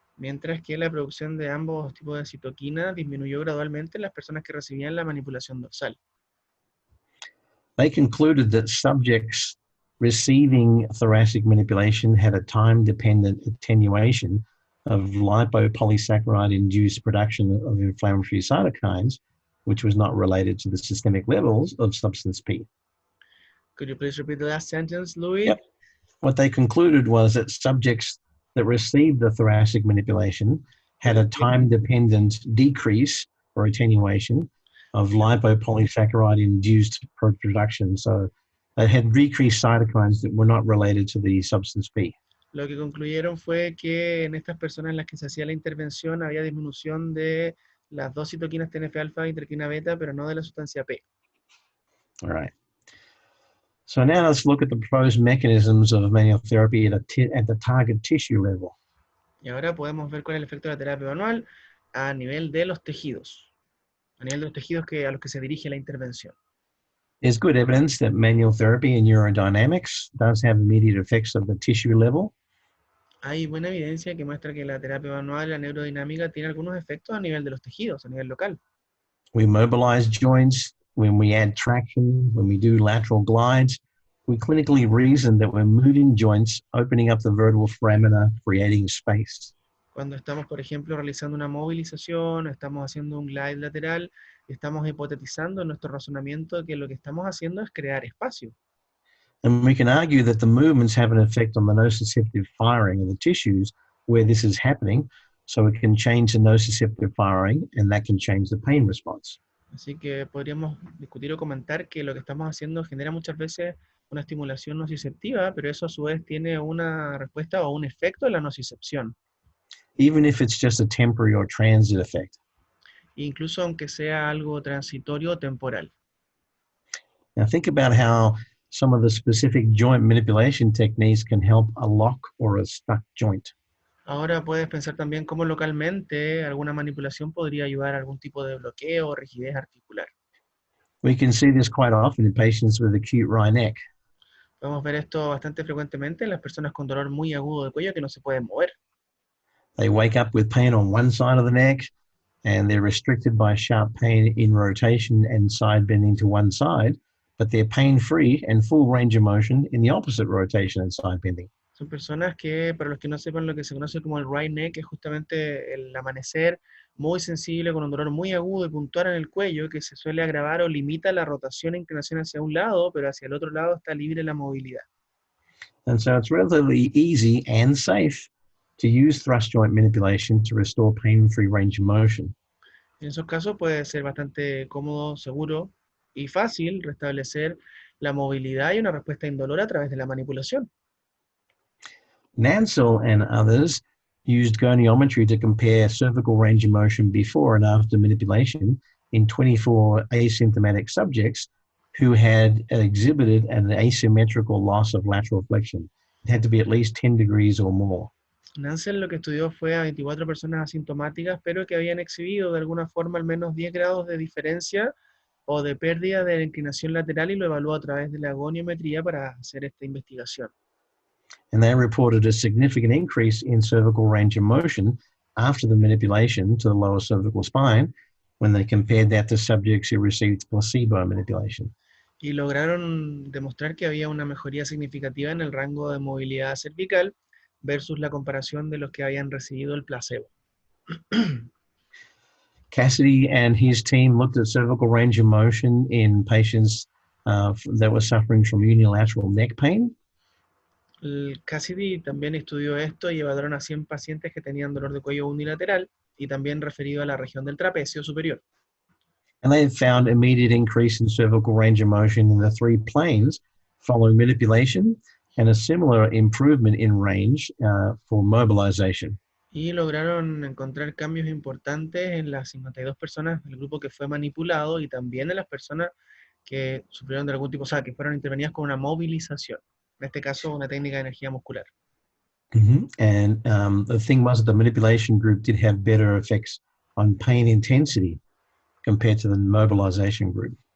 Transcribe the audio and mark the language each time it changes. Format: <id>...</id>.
<es>Mientras que la producción de ambos tipos de citoquina disminuyó gradualmente en las personas que recibían la manipulación dorsal.</es> <en>They concluded that subjects receiving thoracic manipulation had a time-dependent attenuation of lipopolysaccharide-induced production of inflammatory cytokines, which was not related to the systemic levels of substance P. Could you please repeat the last sentence, Louis? Yep. What they concluded was that subjects that received the thoracic manipulation had a time-dependent decrease or attenuation of lipopolysaccharide-induced production. So they had decreased cytokines that were not related to the substance P.</en> <es>Lo que concluyeron fue que en estas personas en las que se hacía la intervención había disminución de las dos citoquinas TNF-alfa y interleuquina beta, pero no de la sustancia P.</es> <en>All right. So now let's look at the proposed mechanisms of manual therapy at the target tissue level.</en> <es>Y ahora podemos ver cuál es el efecto de la terapia manual a nivel de los tejidos, a nivel de los tejidos a los que se dirige la intervención.</es> <en>There's good evidence that manual therapy in neurodynamics does have immediate effects at the tissue level.</en> <es>Hay buena evidencia que muestra que la terapia manual y la neurodinámica tiene algunos efectos a nivel de los tejidos, a nivel local.</es> <en>We mobilize joints. When we add traction, when we do lateral glides, we clinically reason that we're moving joints, opening up the vertebral foramina, creating space.</en> <es>Cuando estamos, por ejemplo, realizando una movilización, estamos haciendo un glide lateral, estamos hipotetizando en nuestro razonamiento que lo que estamos haciendo es crear espacio.</es> <en>And we can argue that the movements have an effect on the nociceptive firing of the tissues where this is happening, so it can change the nociceptive firing, and that can change the pain response.</en> <es>Así que podríamos discutir o comentar que lo que estamos haciendo genera muchas veces una estimulación nociceptiva, pero eso a su vez tiene una respuesta o un efecto en la nocicepción.</es> <en>Even if it's just a temporary or transit effect.</en> <es>Incluso aunque sea algo transitorio o temporal.</es> <en>Now think about how some of the specific joint manipulation techniques can help a lock or a stuck joint.</en> <es>Ahora puedes pensar también cómo localmente alguna manipulación podría ayudar a algún tipo de bloqueo o rigidez articular.</es> <en>We can see this quite often in patients with acute wry neck.</en> <es>Podemos ver esto bastante frecuentemente en las personas con dolor muy agudo de cuello que no se pueden mover.</es> <en>They wake up with pain on one side of the neck, and they're restricted by sharp pain in rotation and side bending to one side, but they're pain-free and full range of motion in the opposite rotation and side bending.</en> <es>Son personas que, para los que no sepan, lo que se conoce como el wry neck es justamente el amanecer muy sensible, con un dolor muy agudo y puntual en el cuello, que se suele agravar o limita la rotación e inclinación hacia un lado, pero hacia el otro lado está libre la movilidad.</es> <en>And so it's relatively easy and safe to use thrust joint manipulation to restore pain-free range of motion.</en> <es>En esos casos puede ser bastante cómodo, seguro y fácil restablecer la movilidad y una respuesta indolora a través de la manipulación.</es> <en>Nansel and others used goniometry to compare cervical range of motion before and after manipulation in 24 asymptomatic subjects who had exhibited an asymmetrical loss of lateral flexion. It had to be at least 10 degrees or more.</en> <es>Nansel lo que estudió fue a 24 personas asintomáticas, pero que habían exhibido de alguna forma al menos 10 grados de diferencia o de pérdida de la inclinación lateral y lo evaluó a través de la goniometría para hacer esta investigación.</es> <en>And they reported a significant increase in cervical range of motion after the manipulation to the lower cervical spine when they compared that to subjects who received placebo manipulation.</en> <es>y lograron demostrar que había una mejoría significativa en el rango de movilidad cervical versus la comparación de los que habían recibido el placebo.</es> <en>Cassidy and his team looked at cervical range of motion in patients that were suffering from unilateral neck pain. Cassidy también estudió esto y evaluaron a 100 pacientes que tenían dolor de cuello unilateral y también referido a la región del trapecio superior. And they found immediate increase in cervical range of motion in the three planes following manipulation and a similar improvement in range for mobilization. Y lograron encontrar cambios importantes en las 52 personas del grupo que fue manipulado y también en las personas que sufrieron de algún tipo, o sea, que fueron intervenidas con una movilización. En este caso, una técnica de energía muscular. And the thing was that the manipulation group did have better effects on pain intensity compared to the mobilization group.</en>